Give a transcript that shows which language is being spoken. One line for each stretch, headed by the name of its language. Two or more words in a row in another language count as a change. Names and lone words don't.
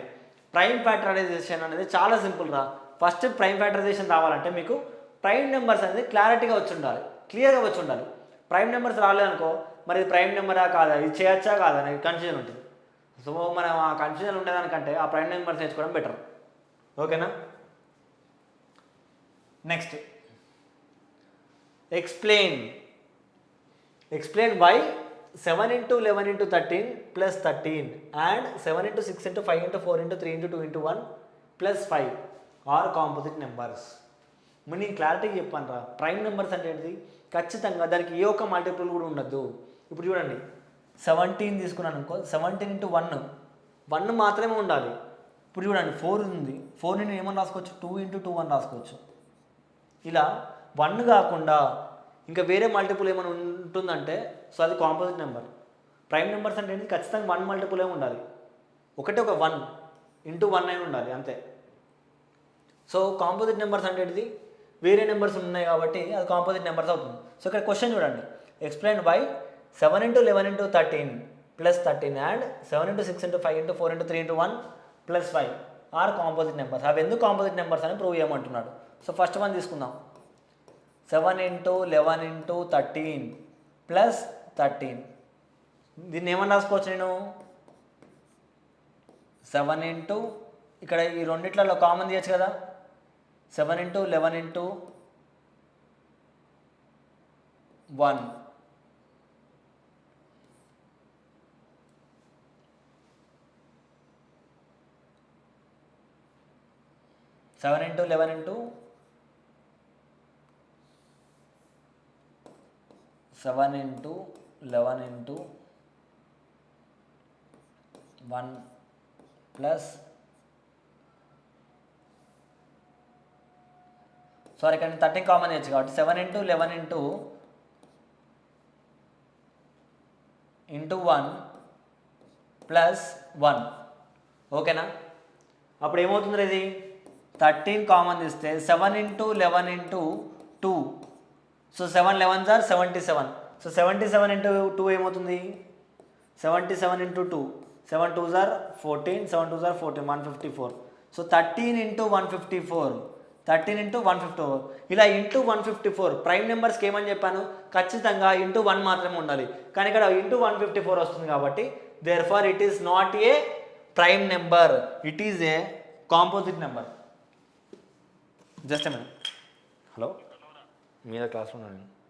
English: prime factorization
Telugu: అనేది చాలా సింపుల్ రా. ఫస్ట్
English: prime factorization
Telugu: రావాలంటే మీకు
English: prime numbers
Telugu: అనేది క్లారిటీగా వచ్చి ఉండాలి, క్లియర్గా వచ్చి ఉండాలి.
English: prime numbers
Telugu: రాలేదనుకో మరి
English: prime number
Telugu: కాదా, ఇది చేయొచ్చా కాదా అనేది కన్ఫ్యూజన్ ఉంటుంది. సో మనం ఆ కన్ఫ్యూజన్ ఉండేదానికంటే ఆ
English: prime numbers
Telugu: నేర్చుకోవడం బెటర్. ఓకేనా?
English: నెక్స్ట్ explain why 7 into 11 into 13 plus 13 and 7 into 6 into 5 into 4 into 3 into 2 into 1 plus 5 are composite numbers.
Telugu: నేను క్లారిటీగా చెప్పాను రా.
English: prime numbers
Telugu: అంటే ఏంటిది, ఖచ్చితంగా దానికి ఏ ఒక్క మల్టిపుల్ కూడా ఉండద్దు. ఇప్పుడు చూడండి 17 తీసుకున్నాను అనుకో, 17 into 1 మాత్రమే ఉండాలి. ఇప్పుడు చూడండి 4 ఉంది, 4ని నేను ఏమని రాసుకోవచ్చు, 2 into 2 అని రాసుకోవచ్చు. ఇలా 1 కాకుండా ఇంకా వేరే మల్టిపుల్ ఏమైనా ఉంటుందంటే సో అది
English: composite number. prime numbers
Telugu: అంటే ఏంటి, ఖచ్చితంగా 1 మల్టిపుల్ ఏమి ఉండాలి, ఒక 1 into 1 అయినా ఉండాలి అంతే. సో
English: composite numbers
Telugu: అంటే ఏంటిది, వేరే నెంబర్స్ ఉన్నాయి కాబట్టి అది
English: composite numbers
Telugu: అవుతుంది.
English: సో
Telugu: ఇక్కడ క్వశ్చన్ చూడండి,
English: explain why 7 into 11 into 13 plus 13 and 7 into 6 into 5 into 4 into 3 into 1 plus 5 are composite numbers.
Telugu: అవి ఎందుకు
English: composite numbers
Telugu: అని ప్రూవ్ చేయమంటున్నాడు.
English: so first one తీసుకుందాం, 7 into 11 into 13 plus 13.
Telugu: దీన్ని ఏమని రాసుకోవచ్చు నేను, 7 into ఇక్కడ ఈ రెండిట్లలో కామన్ తీయచ్చు కదా,
English: 7 into 11 into 1 7 into 11 into 7 into 11 into 1 plus sorry
Telugu: ఇక్కడ 13 కామన్ చేయొచ్చు కాబట్టి
English: 7 into 11 into 1 plus 1.
Telugu: ఓకేనా? అప్పుడు ఏమవుతుంది ఇది, 13 కామన్ తీస్తే
English: 7 into 11 into 2. సో 7 11s are 77. సో 77 into 2 ఏమవుతుంది, 77 into 2, 7 2s are 14, 7 2s are 14, 154. సో 13 into 154, 13 into 154.
Telugu: ఇలా ఇంటూ 154.
English: prime numbers
Telugu: ఏమని చెప్పాను, ఖచ్చితంగా ఇంటూ 1 మాత్రమే ఉండాలి. కానీ ఇక్కడ
English: ఇంటూ 154
Telugu: వస్తుంది కాబట్టి
English: therefore it is not a prime number, it is a composite number. Just a minute. Hello,
Telugu: మీద క్లాస్లో ఉన్నాను.